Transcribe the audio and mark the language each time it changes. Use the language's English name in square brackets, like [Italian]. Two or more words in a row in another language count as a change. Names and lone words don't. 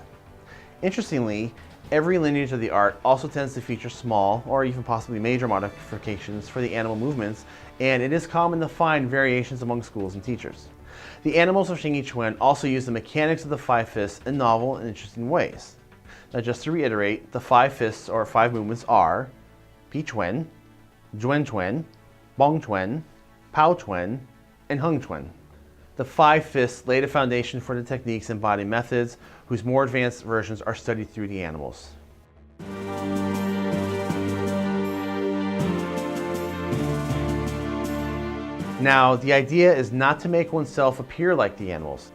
[English] Interestingly, every lineage of the art also tends to feature small or even possibly major modifications for the animal movements, and it is common to find variations among schools and teachers. The animals of Xingyiquan also use the mechanics of the 5 fists in novel and interesting ways. Now just to reiterate, the 5 fists or 5 movements are Pi Chuan, Juan Chuan, Bong Chuan, Pao Chuan, and Hung Chuan. The 5 fists lay the foundation for the techniques and body methods, whose more advanced versions are studied through the animals. Now, the idea is not to make oneself appear like the animals.